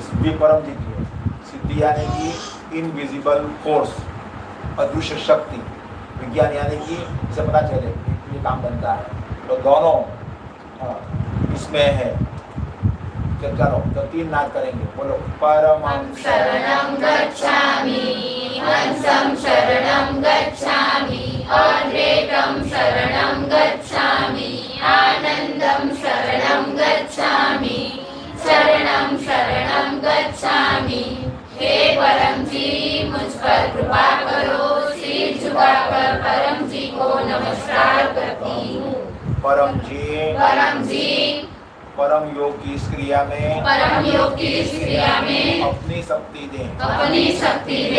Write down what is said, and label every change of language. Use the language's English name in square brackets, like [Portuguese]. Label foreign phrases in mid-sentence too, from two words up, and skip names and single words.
[Hindi] सिद्धि परम जी की है, सिद्धि यानी कि [English] invisible force, [Hindi] अदृश्य शक्ति। विज्ञान यानी कि इसे पता चले ये काम बनता है। तो दोनों इसमें है। चलो तो 3 नाद करेंगे, बोलो। परमं [Sanskrit] शरणं गच्छामि, हंसं शरणं गच्छामि, अद्वैतं शरणं गच्छामि, आनंदं शरणं गच्छामि, शरणं शरणं गच्छामि। [Hindi] हे परम जी, मुझ पर कृपा करो। सिर झुकाकर परम जी को नमस्कार करती हूँ। परम जी परम योग की इस क्रिया में, अपनी शक्ति दे।